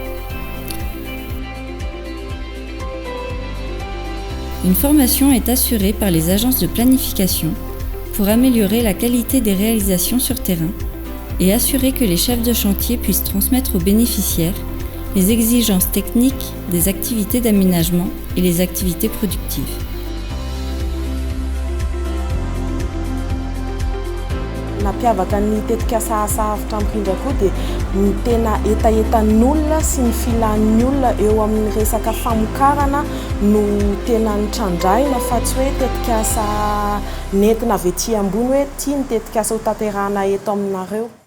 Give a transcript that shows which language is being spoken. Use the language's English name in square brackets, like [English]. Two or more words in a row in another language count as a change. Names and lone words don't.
[French] Une formation est assurée par les agences de planification pour améliorer la qualité des réalisations sur terrain et assurer que les chefs de chantier puissent transmettre aux bénéficiaires les exigences techniques des activités d'aménagement et les activités productives. [Malagasy] Nampiavaka ny tetikasa asa avitra mirindra koa dia ny tena etaetan'ny olona sy ny filan'ny olona eo amin'ny resaka famokarana no tena nitrandraina fa tsy hoe tetikasa nentina avy ety ambony hoe tia ny tetikasa ho tanterahana eto aminareo.